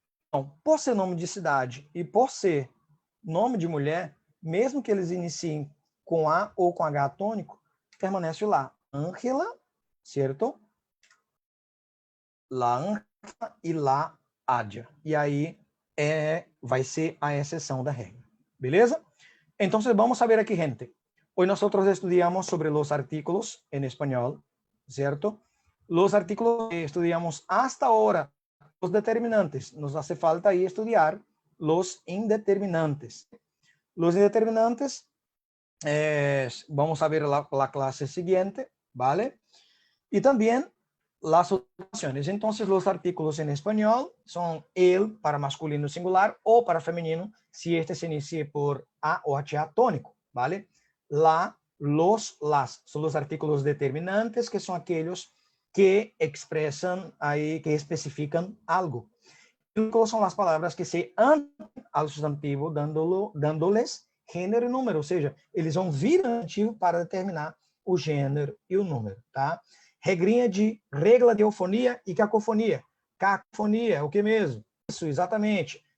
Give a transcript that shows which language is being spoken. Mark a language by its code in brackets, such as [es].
[pt] Então, por ser nome de cidade e por ser nome de mulher, mesmo que eles iniciem com A ou com H tônico, permanece lá. Ángela, certo? La Ángela e la Adja. E aí vai ser a exceção da regra. Beleza? Então, vamos saber aqui, gente. [es] Hoy nosotros estudiamos sobre los artículos en español, ¿cierto? Los artículos que estudiamos hasta ahora, los determinantes. Nos hace falta ahí estudiar los indeterminantes. Los indeterminantes, vamos a ver la clase siguiente, ¿vale? Y también las oraciones. Entonces, los artículos en español son el para masculino singular o para femenino, si este se inicia por A o HA tónico, ¿vale? La, los, las son los artículos determinantes, que son aquellos que expresan ahí, que especifican algo. Vínculos son las palabras que se anclam [pt] ao sustantivo, dándoles gênero e número, ou seja, eles vão vir antigo para determinar o gênero e o número, tá? Regrinha de regla de eufonia e cacofonia. Cacofonia, o que mesmo? Isso, exatamente.